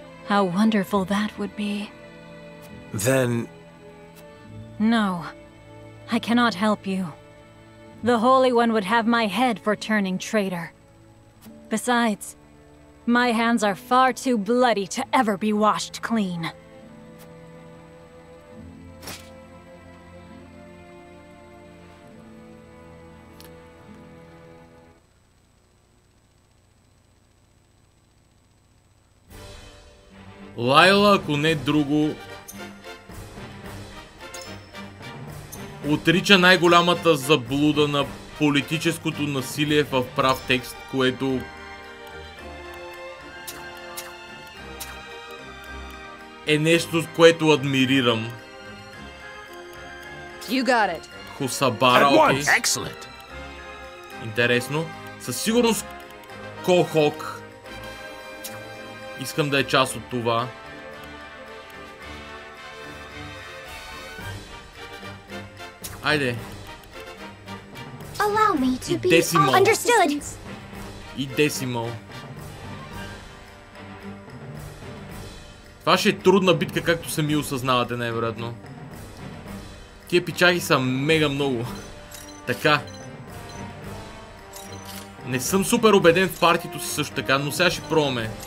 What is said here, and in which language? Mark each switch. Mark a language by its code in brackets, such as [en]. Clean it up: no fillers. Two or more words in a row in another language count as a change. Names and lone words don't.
[en] How wonderful that would be. Then... No. I cannot help you. The Holy One would have my head for turning traitor. Besides, my hands are far too bloody to ever be washed clean. [bg] Лайла, ако не друго, отрича най-голямата заблуда на политическото насилие в прав текст, което е нещо, което адмирирам. [en] You got it. [bg] Хусабара, окей. [en] Excellent. [bg] Интересно. Със сигурност Кохок. Искам да е част от това. Айде. [en] Allow me to be Decimal. understood. [bg] И Десимал. Това ще е трудна битка, както сами осъзнавате най-вероятно. Тия пичаги са мега много. Така. Не съм супер убеден в партито си също така, но сега ще пробваме.